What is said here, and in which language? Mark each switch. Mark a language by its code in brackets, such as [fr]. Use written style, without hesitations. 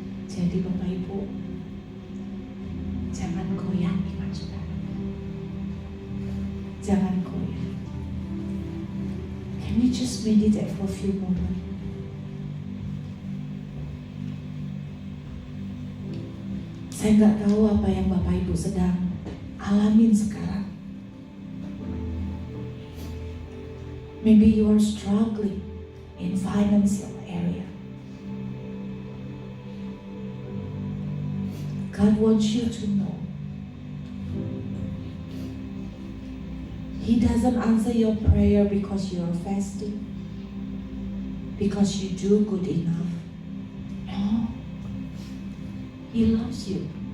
[id] Jadi Bapak Ibu, jangan goyang iman saudara. Jangan goyah. [en] Can we just meditate for a few moments? [id] Saya nggak tahu apa yang Bapak Ibu sedang alamin sekarang. [en] Maybe you are struggling in financial area. God wants you to know He doesn't answer your prayer because you are fasting, because you do good enough. No. He loves you.